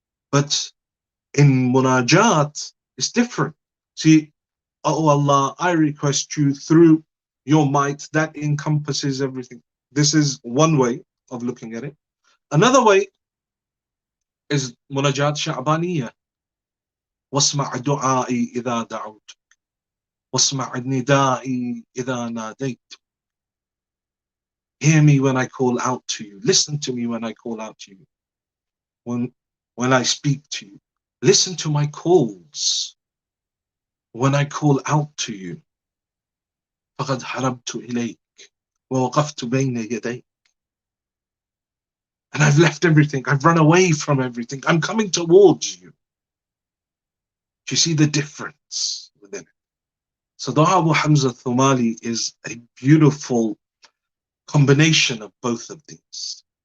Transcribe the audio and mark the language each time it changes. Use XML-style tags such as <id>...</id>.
<en>But in munajat, it's different. See, oh Allah, I request you through your might that encompasses everything. This is one way of looking at it. Another way is munajat sha'baniyah.</en> <ar>واسمع دعائي إذا دعوت واسمع ندائي إذا ناديت.</ar> <en>Hear me when I call out to you. Listen to me when I call out to you. When I speak to you. Listen to my calls when I call out to you.</en> <ar>فقد هربت إليك ووقفت بين يديك.</ar> <en>And I've left everything. I've run away from everything. I'm coming towards you. Do you see the difference within it? So Dua Abu Hamza Thumali is a beautiful combination of both of these.</en>